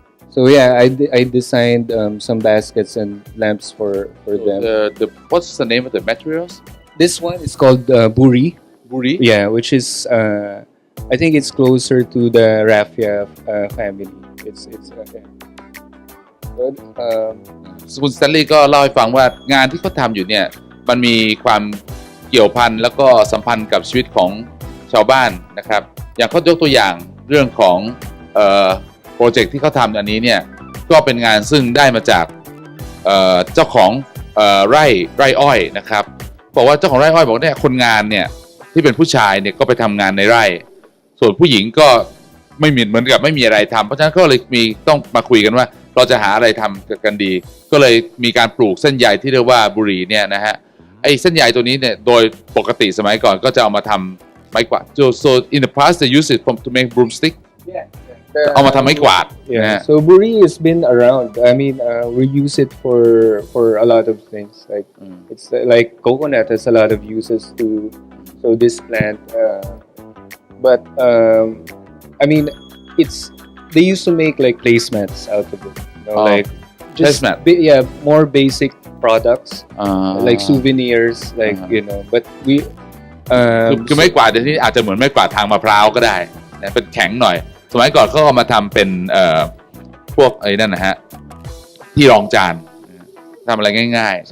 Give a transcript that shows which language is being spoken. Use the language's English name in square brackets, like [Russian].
[English] So yeah, I designed some baskets and lamps for them. What's the name of the materials? This one is called buri. Buri? Yeah, which is I think it's closer to the raffia family. It's okay. Good. [Thai] คุณสแตนลีย์ก็เล่าให้ฟังว่างานที่เขาทำอยู่เนี่ยมันมีความเกี่ยวพันแล้วก็สัมพันธ์กับชีวิตของชาวบ้านนะครับอย่างเขายกตัวอย่างเรื่องของ โปรเจกต์ที่เขาทำอันนี้เนี่ยก็เป็นงานซึ่งได้มาจากเจ้าของไร่อ้อยนะครับบอกว่าเจ้าของไร่อ้อยบอกเนี่ยคนงานเนี่ยที่เป็นผู้ชายเนี่ยก็ไปทำงานในไร่ ส่วนผู้หญิงก็ไม่เหมือนกับไม่มีอะไรทำเพราะฉะนั้นก็เลยต้องมาคุยกันว่าเราจะหาอะไรทำกันดีก็เลยมีการปลูกเส้นใยที่เรียกว่าบุหรี่เนี่ยนะฮะไอ้เส้นใยตัวนี้เนี่ยโดยปกติสมัยก่อนก็จะเอามาทำไม้กวาด [English] so in the past they use it to make broomstick [Thai] เอามาทำไม้กวาด [English] Yeah. So buri has been around. I mean, we use it for a lot of things. Like it's like coconut has a lot of uses to. So this plant, but I mean, they used to make like placemats out of it. Like just more basic products, like souvenirs, like But we [Thai] คือไม้กวาดที่อาจจะเหมือนไม้กวาดทางมะพร้าวก็ได้นะเป็นแข็งหน่อยสมัยก่อนเขาเอามาทำเป็นพวกไอ้นั่นนะฮะที่รองจานทำอะไรง่ายๆ